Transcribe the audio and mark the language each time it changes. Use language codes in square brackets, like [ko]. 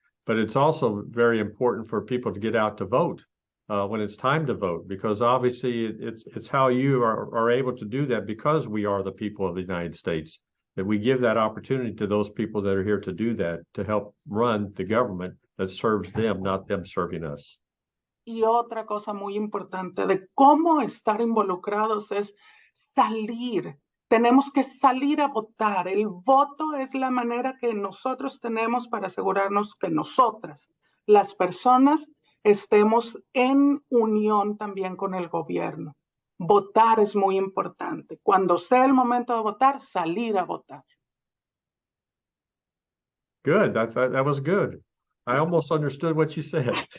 [en] But it's also very important for people to get out to vote when it's time to vote, because obviously it's how you are able to do that, because we are the people of the United States, that we give that opportunity to those people that are here to do that, to help run the government that serves them, not them serving us. [es] Y otra cosa muy importante de cómo estar involucrados es salir. Tenemos que salir a votar. El voto es la manera que nosotros tenemos para asegurarnos que nosotras, las personas, estemos en unión también con el gobierno. Votar es muy importante. Cuando sea el momento de votar, salir a votar. [en] Good. That was good. I almost understood what you said.